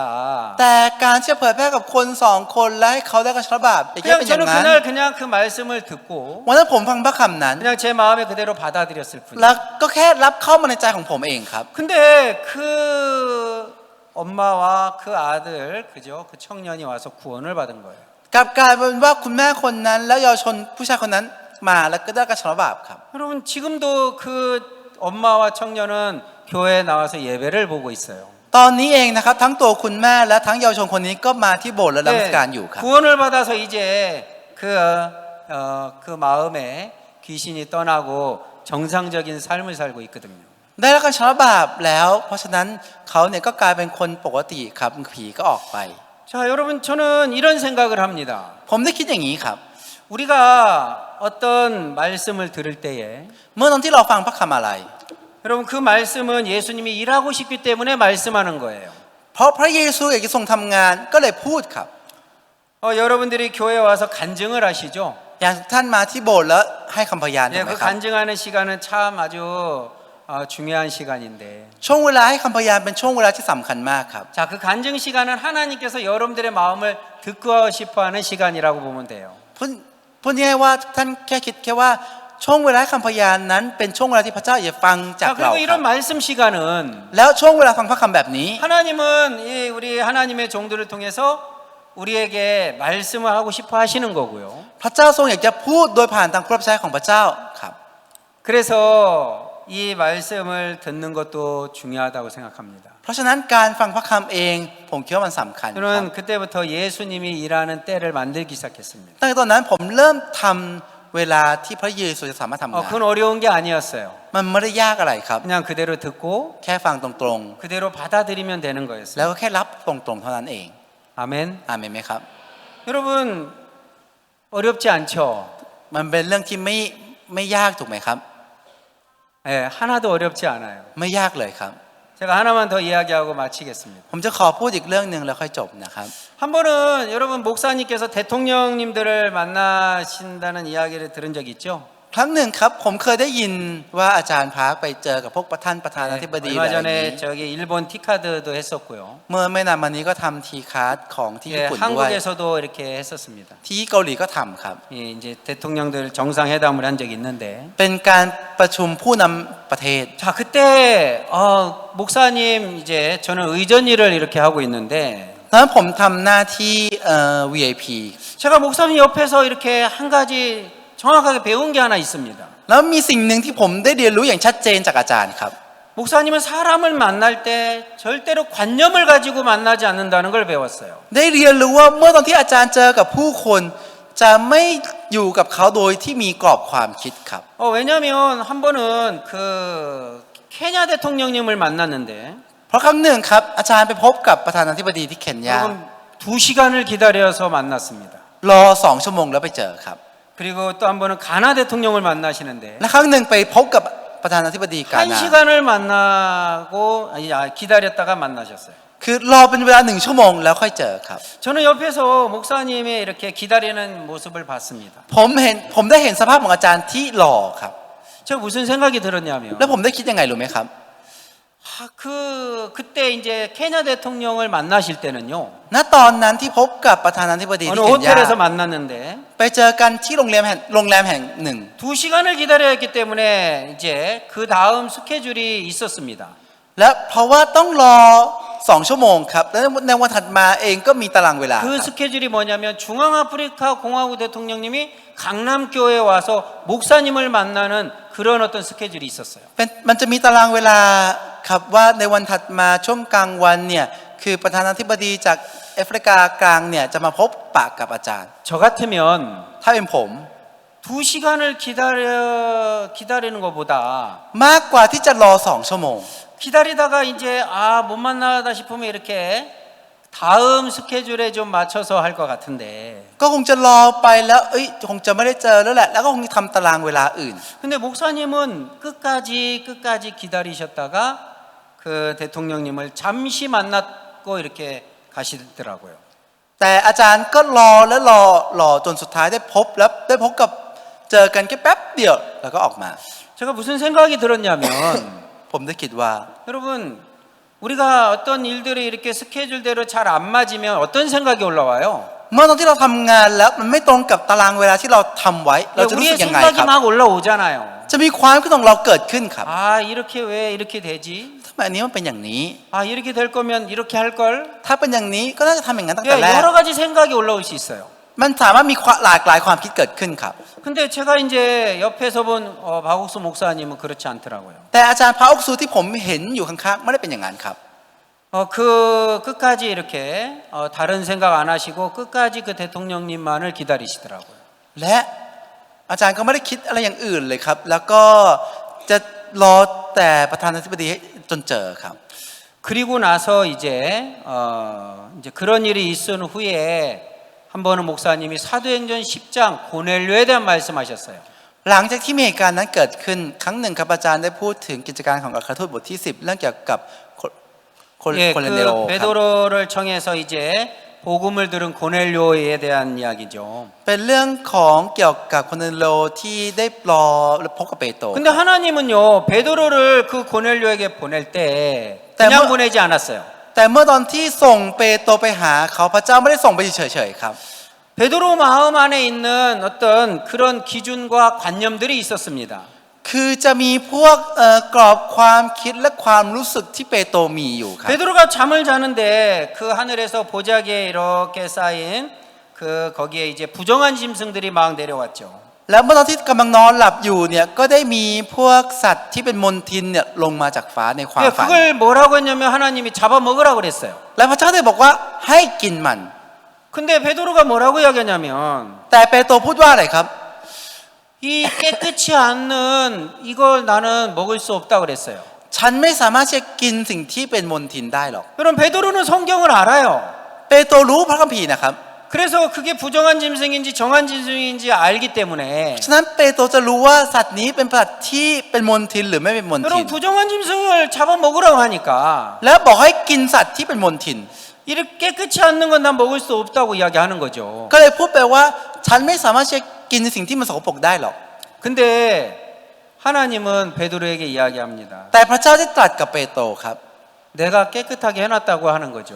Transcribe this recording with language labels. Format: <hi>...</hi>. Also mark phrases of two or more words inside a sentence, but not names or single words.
<th>แต่การที่จะเผยแพร่กับคนสองคนและให้เขาได้กระชับบาปอย่างนี้</th> <ko>그냥</ko> <th>เป็นอย่าง</th> <ko>저는</ko> <th>นั้น</th> <ko>그날 그냥 그 말씀을 듣고</ko> <th>วันนั้นผมฟังพระคำนั้น</th> <ko>그냥 제 마음에 그대로 받아들였을</ko> <th>แล้ว</th> <ko>뿐이에요.</ko> <th>ก็แค่รับเข้ามาในใจของผมเองครับ</th> <ko>근데 그 엄마와 그 아들 그죠? 그 청년이 와서 구원을 받은 거예요.</ko> <th>กลับกลายเป็นว่าคุณแม่คนนั้นและเยาวชนผู้ชายคนนั้นมาแล้วก็ได้กระชับบาปครับ</th> <ko>여러분 지금도 그 엄마와 청년은 교회에 나와서 예배를 보고 있어요.</ko> <th>ตอนนี้เองนะครับทั้งตัวคุณแม่และทั้งเยาวชนคนนี้ก็มาที่โบสถ์และนมัสการอยู่ครับ</th> <ko>구원을 받아서 이제 그 마음에 귀신이 떠나고 정상적인 삶을 살고 있거든요.</ko> <th>ได้รับการชับบาปแล้ว เพราะฉะนั้นเขาเนี่ยก็กลายเป็นคนปกติครับผีก็ออกไป</th> <ko>자, 여러분 저는 이런 생각을 합니다.</ko> <th>ผมได้คิดอย่างนี้ครับ</th> <ko>우리가 어떤 말씀을 들을 때에</ko> <th>เมื่อตอนที่เราฟังพระคำอะไร</th> <ko>여러분 그 말씀은 예수님이 일하고 싶기 때문에 말씀하는 거예요.</ko> <th>เพราะพระเยซูอยากจะทรงทำงานก็เลยพูดครับ</th> <ko>여러분들이 교회에 와서 간증을 하시죠?</ko> <th>อย่างท่านมาที่โบสถ์แล้วให้คำพยานถู</th> <ko>예,</ko> <th>กไหม</th> <ko>그</ko> <th>ครับ</th> <ko>간증하는 시간은 참 아주 중요한 시간인데.</ko> <th>ช่วงเวลาให้คำพยานเป็นช่วงเวลาที่สำคัญมากครับ</th> <ko>자, 그 간증 시간은 하나님께서 여러분들의 마음을 듣고 싶어하는 시간이라고 보면 돼요.</ko> <th>พูดง่ายๆว่าท่านแค่คิดแค่ว่าช่วงเวลาให้คำพยานนั้นเป็นช่วงเวลาที่พระเจ้าอยากฟังจาก</th> <ko>자,</ko> <th>เรา</th> <ko>그리고</ko> <th>ครั</th> <ko>이런</ko> <th>บ</th> <ko>말씀 시간은</ko> <th>แล้วช่วงเวลาฟังพระคำแบบนี้</th> <ko>하나님은 우리 하나님의 종들을 통해서 우리에게 말씀을 하고 싶어 하시는 거고요.</ko> <th>พระเจ้าทรงอยากจะพูดโดยผ่านทางผู้รับใช้ของพระเจ้าครับ</th> <ko>그래서 이 말씀을 듣는 것도 중요하다고 생각합니다.</ko> <th>เพราะฉะนั้นการฟังพระคำเองผมคิดว่ามันสำคัญครับ</th> <ko>저는 그때부터 예수님이 일하는 때를 만들기 시작했습니다.</ko> <th>ตั้งแต่ตอนนั้นผมเริ่มทำเวลาที่พระเยซูจะสามารถทำงาน</th> <ko>그건 어려운 게 아니었어요.</ko> <th>มันไม่ได้ยากอะไรครับ</th> <ko>그냥 그대로 듣고</ko> <th>แค่ฟังตรง</th> <ko>그대로 받아들이면 되는</ko> <th>ๆ</th> <ko>거였어요.</ko> <th>แล้วก็แค่รับตรงๆเท่านั้นเอง</th> <ko>아멘.</ko> <th>อาเมนไหมครับ</th> <ko>여러분 어렵지 않죠?</ko> <th>มันเป็นเรื่องที่ไม่ยากถูกไหมครับ</th> <ko>예, 하나도 어렵지 않아요.</ko> <th>ไม่ยากเลยครับ</th> <ko>제가 하나만 더 이야기하고 마치겠습니다.</ko> <th>ผมจะขอพูดอีกเรื่องหนึ่งแล้วค่อยจบนะครับ</th> <ko>한 번은 여러분 목사님께서 대통령님들을 만나신다는 이야기를 들은 적 있죠?</ko> <th>ครั้งหนึ่งครับผมเคยได้ยินว่าอาจารย์พาร์คไปเจอกับพวกประธานาธิบดี</th> <ko>얼마</ko> <th>อะไรอย่างนี้</th> <ko>전에 저기 일본 티카드도 했었고요.</ko> <th>เมื่อไม่นานมานี้ก็ทำทีคาร์ดของที่ญี่</th> <ko>예,</ko> <th>ปุ่นด้วย</th> <ko>한국에서도 이렇게 했었습니다.</ko> <th>ที่เกาหลีก็ทำครับ</th> <ko>예, 이제 대통령들 정상회담을 한 적이 있는데</ko> <th>เป็นการประชุมผู้นำประเทศ</th> <ko>자 그때 목사님 이제 저는 의전 일을 이렇게 하고 있는데</ko> <th>ตอนนั้นผมทำหน้าที่ VIP</th> <ko>제가 목사님 옆에서 이렇게 한 가지 정확하게 배운 게 하나 있습니다.</ko> <th>แล้วมีสิ่งหนึ่งที่ผมได้เรียนรู้อย่างชัดเจนจากอาจารย์ครับ</th> <ko>목사님은 사람을 만날 때 절대로 관념을 가지고 만나지 않는다는 걸 배웠어요.</ko> <th>ได้เรียนรู้ว่าเมื่อตอนที่อาจารย์เจอกับผู้คนจะไม่อยู่กับเขาโดยที่มีกรอบความคิดครับ</th> <ko>왜냐하면 한 번은 그 케냐 대통령님을 만났는데</ko> <th>เพราะครั้งหนึ่งครับอาจารย์ไปพบกับประธานาธิบดีที่เคนยา</th> <ko>여러분 2시간을 기다려서 만났습니다.</ko> <th>รอ2 ชั่วโมงแล้วไปเจอครับ</th> <ko>그리고 또 한 번은 가나 대통령을 만나시는데</ko> <th>และครั้งหนึ่งไปพบกับประธานาธิบดีกานา</th> <ko>1시간을 만나고 기다렸다가 만나셨어요.</ko> <th>คือรอเป็นเวลา1 ชั่วโมงแล้วค่อยเจอครับ</th> <ko>저는 옆에서 목사님의 이렇게 기다리는 모습을 봤습니다.</ko> <th>ผมได้เห็นสภาพของอาจารย์ที่รอครับ</th> <ko>제가 무슨 생각이 들었냐면</ko> <th>แล้วผมได้คิดยังไงรู้ไหมครับ</th> <ko>그때 이제 케냐 대통령을 만나실 때는요.</ko> <th>ณตอนนั้นที่พบกับประธานาธิบดี</th> <ko>어느</ko> <th>ที่เคนยา</th> <ko>호텔에서 만났는데</ko> <th>ไปเจอกันที่โรงแรมแห่งหนึ่ง</th> <ko>2시간을 기다려야 했기 때문에 이제 그 다음 스케줄이 있었습니다.</ko> <th>และเพราะว่าต้องรอ2 ชั่วโมงครับและในวันถัดมาเองก็มีตารางเวลา</th> <ko>그 스케줄이 뭐냐면 중앙아프리카 공화국 대통령님이 강남교회에 와서 목사님을 만나는 그런 어떤 스케줄이 있었어요.</ko> <th>มันจะมีตารางเวลาครับว่าในวันถัดมาช่วงกลางวันเนี่ยคือประธานาธิบดีจากแอฟริกากลางเนี่ยจะมาพบปะกับอาจารย์</th> <ko>저 같으면</ko> <th>ถ้าเป็นผม</th> <ko>2시간을 기다리는 것보다</ko> <th>มากกว่าที่จะรอ2 ชั่วโมง</th> <ko>기다리다가 이제 못 만나다 싶으면 이렇게 다음 스케줄에 좀 맞춰서 할 것 같은데</ko> <th>ก็คงจะรอไปแล้วคงจะไม่ได้เจอแล้วแหละแล้วก็คงทำตารางเวลาอื่น</th> <ko>근데 목사님은 끝까지 기다리셨다가 그 대통령님을 잠시 만났고 이렇게 가시더라고요.</ko> <th>แต่อาจารย์ก็รอและรอจนสุดท้ายได้พบแล้วได้พบกับเจอกันแค่แป๊บเดียวแล้วก็ออกมา</th> <ko>제가 무슨 생각이 들었냐면</ko> <th>ผมได้คิดว่า</th> <ko>여러분 우리가 어떤 일들이 이렇게 스케줄대로 잘 안 맞으면 어떤 생각이 올라와요?</ko> <th>เมื่อตอนที่เราทำงานแล้วมันไม่ตรงกับตารางเวลาที่เราทำไว้เราจะรู้</th> <ko>우리의</ko> <th>สึกยังไง</th> <ko>생각이</ko> <th>ครับ</th> <ko>막 올라오잖아요.</ko> <th>จะมีความคิดของเราเกิดขึ้นครับ</th> <ko>이렇게 왜 이렇게 되지?</ko> <th>ทำไมอันนี้มันเป็นอย่างนี้</th> <ko>이렇게 될 거면 이렇게 할 걸?</ko> <th>ถ้าเป็นอย่างนี้ก็น่าจะทำอย่างนั้นตั้งแต่แรก</th> <ko>여러 가지 생각이 올라올 수 있어요.</ko> <th>มันสามารถมีหลากหลายความคิดเกิดขึ้นครับ</th> <ko>근데 제가 이제 옆에서 본 박옥수 목사님은 그렇지 않더라고요.</ko> <th>แต่อาจารย์พระอุกซูที่ผมเห็นอยู่ข้างๆไม่ได้เป็นอย่างนั้นครับ</th> <ko>그 끝까지 이렇게 다른 생각 안 하시고 끝까지 그 대통령님만을 기다리시더라고요.</ko> <th>และอาจารย์ก็ไม่ได้คิดอะไรอย่างอื่นเลยครับ แล้วก็จะรอแต่ประธานาธิบดีจนเจอครับ</th> <ko>그리고 나서 이제 그런 일이 있은 후에 한 번은 목사님이 사도행전 10장 고넬료에 대한 말씀하셨어요.</ko> <th>หลังจากที่มีเหตุการณ์นั้นเกิดขึ้นครั้งหนึ่งครับอาจารย์ได้พูดถึงกิจการของอัครทูตบทที่ 10 เรื่องเกี่ยวกับโคเลเนโร</th> <ko>그</ko> <th>ครับ</th> <ko>베드로를 청해서 이제 복음을 들은 고넬료에 대한 이야기죠.</ko> <th>เป็นเรื่องของเกี่ยวกับโคเลเนโรที่ได้รอและพบกับเปโตร</th> <ko>근데 하나님은요 베드로를 그 고넬료에게 보낼 때 그냥 보내지 않았어요.</ko> <th>แต่เมื่อตอนที่ส่งเปโตรไปหาเขาพระเจ้าไม่ได้ส่งไปเฉยๆครับ</th> <ko>베드로 마음 안에 있는 어떤 그런 기준과 관념들이 있었습니다.</ko> <th>คือจะมีพวกกรอบความคิดและความรู้สึกที่เปโตรมีอยู่ครับ</th> <ko>베드로가 잠을 자는데 그 하늘에서 보자기에 이렇게 쌓인 그 거기에 이제 부정한 짐승들이 막 내려왔죠.</ko> <th>แล้วเมื่อตอนที่กำลังนอนหลับอยู่เนี่ยก็ได้มีพวกสัตว์ที่เป็นมลทินเนี่ยลงมาจากฟ้าในความฝัน</th> <ko>그걸 뭐라고 했냐면 하나님이 잡아 먹으라고 그랬어요.</ko> <th>และพระเจ้าได้บอกว่าให้กินมัน</th> <ko>근데 베드로가 뭐라고 이야기하냐면</ko> <th>แต่เปโตรพูดว่าอะไรครับ</th> <ko>이 깨끗이 않는 이걸 나는 먹을 수 없다 그랬어요.</ko> <th>ฉันไม่สามารถจะกินสิ่งที่เป็นมลทินได้หรอก</th> <ko>여러분 베드로는 성경을 알아요.</ko> <th>เปโตรรู้พระคัมภีร์นะครับ</th> <ko>그래서 그게 부정한 짐승인지 정한 짐승인지 알기 때문에</ko> <th>ฉะนั้นเปโตรจะรู้ว่าสัตว์นี้เป็นสัตว์ที่เป็นมลทินหรือไม่เป็นมลทิน</th> <ko>여러분 부정한 짐승을 잡아 먹으라고 하니까</ko> <th>แล้วบอกให้กินสัตว์ที่เป็นมลทิน</th> <ko>이렇게 깨끗이 않는 건 난 먹을 수 없다고 이야기하는 거죠.</ko> <th>ก็เลยพูดไปว่าฉันไม่สามารถจะกินสิ่งที่มันสกปรกได้หรอก</th> <ko>근데 하나님은 베드로에게 이야기합니다.</ko> <th>แต่พระเจ้าได้ตรัสกับเปโตรครับ</th> <ko>내가 깨끗하게 해놨다고 하는 거죠.</ko>